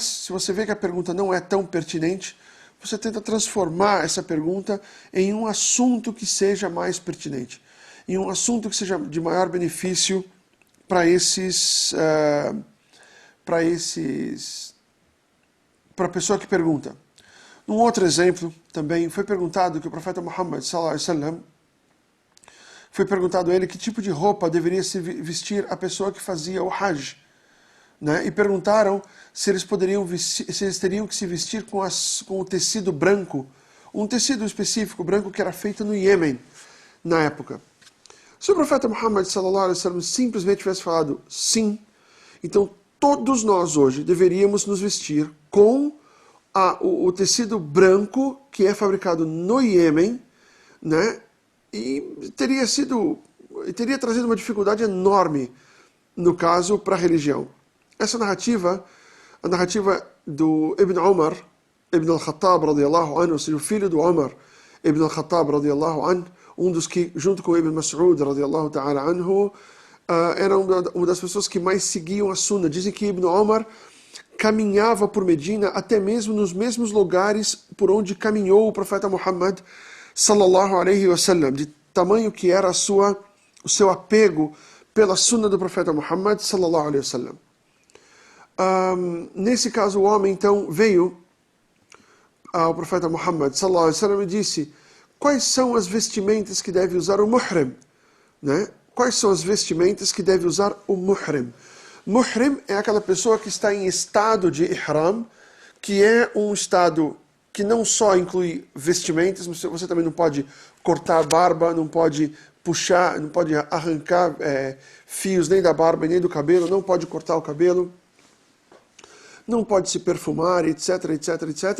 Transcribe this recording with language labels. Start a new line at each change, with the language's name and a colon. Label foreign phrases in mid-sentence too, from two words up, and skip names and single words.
Portuguese: Se você vê que a pergunta não é tão pertinente, você tenta transformar essa pergunta em um assunto que seja mais pertinente, em um assunto que seja de maior benefício para a pessoa que pergunta. Um outro exemplo também foi perguntado que o profeta Muhammad
Arabic: صلى الله عليه وسلم
Portuguese: foi perguntado a ele que tipo de roupa deveria se vestir a pessoa que fazia o Hajj, né? E perguntaram se eles teriam que se vestir com o tecido branco, um tecido específico branco que era feito no Iêmen na época. Se o profeta Muhammad
Arabic: صلى الله عليه وسلم
Portuguese: simplesmente tivesse falado sim, então todos nós hoje deveríamos nos vestir com o tecido branco que é fabricado no Iêmen, né? E teria trazido uma dificuldade enorme, no caso, para a religião. Essa narrativa, a narrativa do Ibn Umar, Ibn al-Khattab
Arabic: رضي الله عنه,
Portuguese: ou seja, o filho do Umar, Ibn al-Khattab
Arabic: رضي الله عنه,
Portuguese: um dos que, junto com Ibn Mas'ud
Arabic: رضي الله تعالى عنه,
Portuguese: era uma das pessoas que mais seguiam a Sunna. Dizem que Ibn Umar caminhava por Medina até mesmo nos mesmos lugares por onde caminhou o profeta Muhammad
Arabic: صلى الله عليه وسلم,
Portuguese: de tamanho que era o seu apego pela Sunna do profeta Muhammad
Arabic: صلى الله عليه وسلم.
Portuguese: Nesse caso, o homem então veio ao profeta Muhammad
Arabic: صلى الله عليه وسلم
Portuguese: e disse: quais são as vestimentas que deve usar o muhrim? Né? Quais são as vestimentas que deve usar o muhrim? Muhrim é aquela pessoa que está em estado de ihram, que é um estado que não só inclui vestimentas, mas você também não pode cortar a barba, não pode puxar, não pode arrancar fios nem da barba nem do cabelo, não pode cortar o cabelo, não pode se perfumar, etc, etc, etc.